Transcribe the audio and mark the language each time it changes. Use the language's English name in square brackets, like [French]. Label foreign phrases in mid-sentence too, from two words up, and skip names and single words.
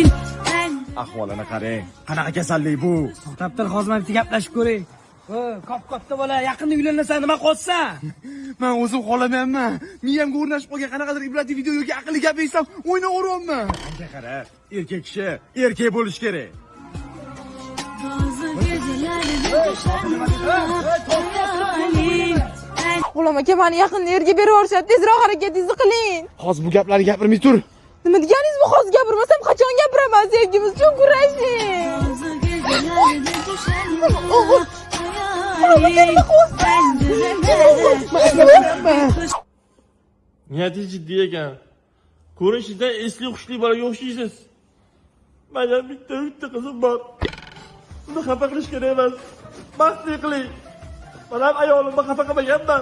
[Uzbek] Ahvolini qarang. Qanaqa kasallik bu? To'xtab hozir bitta gaplashib ko'ring. Katta bola yaqinda uylansa nima qolsa? Men o'zim xolamayapman. Miyamga o'rnashib qolgan qanaqadir ibratli video yoki aqlli gap eshitsam o'ynaveryapman. Qancha qara, erkak kishi erkak bo'lish kerak. [Turkish] Bazı gecelerde düşerdi ya hayalin. [Uzbek] G'ulom aka, meni yaqinda yerga berib yuborishadi. Tezroq harakatingizni qiling. Hozir bu gaplarni gapirmay tur. Nima deganingiz bu? Hozir gapirmasam qachon gapiraman? Sevgimiz uchun kurashing. [Turkish] Bazı gecelerde düşerdi ya hayalin. [Uzbek] Niyatingiz jiddiy ekan. Ko'rinishingizdan esli hushli bolaga o'xshaysiz. Mana bitta qizim bor. Uni xafa qilish kerak emas. Mastlik qiling. Men ham ayolimni xafa qilmaganman.